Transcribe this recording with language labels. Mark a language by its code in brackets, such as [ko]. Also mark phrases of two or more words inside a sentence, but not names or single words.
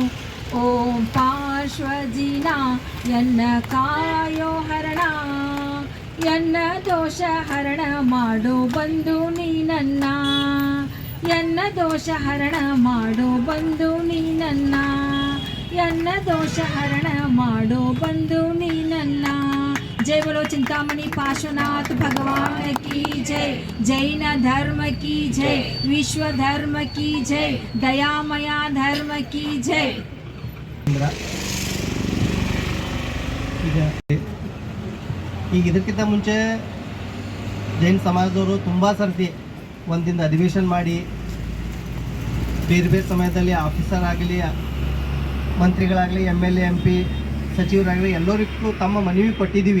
[kn] ಓಂ ಪಾರ್ಶ್ವಜಿನ ಎನ್ನ ಕಾಯೋ ಹರಣ, ಎನ್ನ ದೋಷ ಹರಣ ಮಾಡೋ ಬಂದು ನೀನನ್ನ, ಎನ್ನ ದೋಷ ಹರಣ ಮಾಡೋ ಬಂದು ನೀನನ್ನ, ಎನ್ನ ದೋಷ ಹರಣ ಮಾಡೋ ಬಂದು ನೀನನ್ನ. [hi] जय बोलो चिंतामणि पार्श्वनाथ भगवान की जय, जैन धर्म की जय, विश्व धर्म की जय, दयामया धर्म की जय. [kn] ಈಗ ಇದಕ್ಕಿಂತ ಮುಂಚೆ ಜೈನ್ ಸಮಾಜದವರು ತುಂಬ ಸರ್ತಿ ಒಂದಿನ ಅಧಿವೇಶನ ಮಾಡಿ ಬೇರೆ ಬೇರೆ ಸಮಯದಲ್ಲಿ ಆಫೀಸರ್ ಆಗಲಿ, ಮಂತ್ರಿಗಳಾಗಲಿ, MLA MP ಸಚಿವರಾಗಲಿ ಎಲ್ಲರಿಗೂ ತಮ್ಮ ಮನವಿ ಕೊಟ್ಟಿದ್ದೀವಿ.